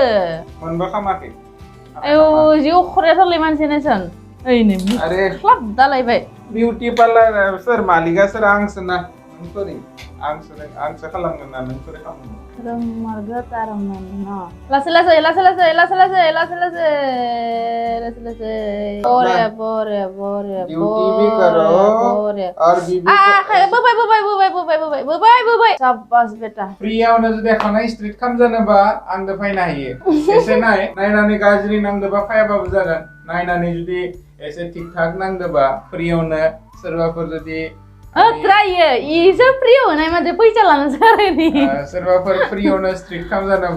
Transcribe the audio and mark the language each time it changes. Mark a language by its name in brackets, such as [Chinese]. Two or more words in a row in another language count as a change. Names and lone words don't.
[Bodo] मोनबा खामाखै आयौ जि अखरायाथारलै मानसियानोसन ओइनो आरे क्लाब दालायबाय [English] beauty parlour [Bodo] सोर मालिकआ सोर आंसो ना आंसो खालामगोन ना नों सोर खालामगोन रोंमारगो तारमोन न लासै बरे [Hindi] ड्यूटी भी करो और बीबी बोबाय शाबाश बेटा [Bodo] फ्रियावनो जुदि खानाय स्ट्रेट खालामजानोबा आंदो फैनो हायो एसे नायनानै गाज्रि नांदोबा फायाबाबो जागोन नायनानै जुदि एसे थिक थाक नांदोबा फ्रियावनो सोरबाफोर जुदि ट्रायो इसो फ्रि होनाय माने फैसा लानोसो आरोनि सोरबाफोर फ्रियावनो स्ट्रेट खालामजानोबा